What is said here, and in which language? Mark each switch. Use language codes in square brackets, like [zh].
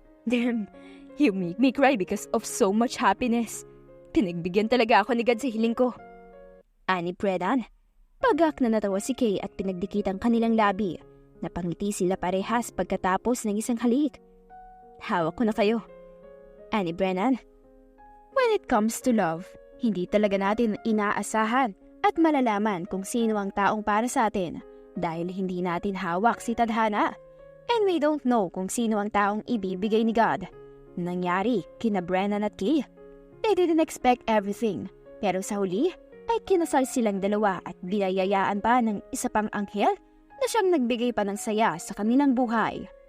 [en] Damn, you make me cry because of so much happiness. [tl] Pinagbigyan talaga ako ni God sa hiling ko. Ani Brennan. Pagak na natawa si Kay at pinagdikit ang kanilang labi. Napangiti sila parehas pagkatapos ng isang halik. Hawak ko na kayo. Ani Brennan. [en] When it comes to love, [tl] hindi talaga natin inaasahan at malalaman kung sino ang taong para sa atin dahil hindi natin hawak si tadhana. [en] And we don't know [tl] kung sino ang taong ibibigay ni God. Nangyari kina Brennan at Kay. [en] They didn't expect everything, [tl] pero sa huli ay kinasal silang dalawa at binayayaan pa ng isa pang anghel na siyang nagbigay pa ng saya sa kanilang buhay.